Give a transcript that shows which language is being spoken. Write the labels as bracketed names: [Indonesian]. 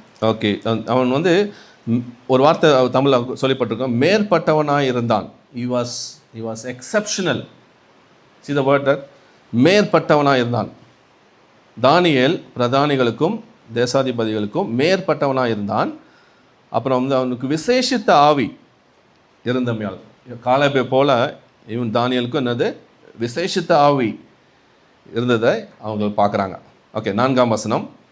[Tamil] Okay, அவன் வந்து ஒரு வார்த்தை தமிழில் சொல்லப்பட்டிருக்கோம், மேற்பட்டவனாக இருந்தான். [English] he was exceptional. see the word that [Tamil] மேற்பட்டவனாக இருந்தான். தானியேல் பிரதானிகளுக்கும் தேசாதிபதிகளுக்கும் மேற்பட்டவனாக இருந்தான். அப்புறம் வந்து அவனுக்கு விசேஷித்த ஆவி இருந்தமையால், காலேபை போல இவன் தானியேலுக்கும் என்னது விசேஷித்த ஆவி இருந்ததை அவங்க பார்க்குறாங்க. ஓகே, 4ஆம் வசனம்.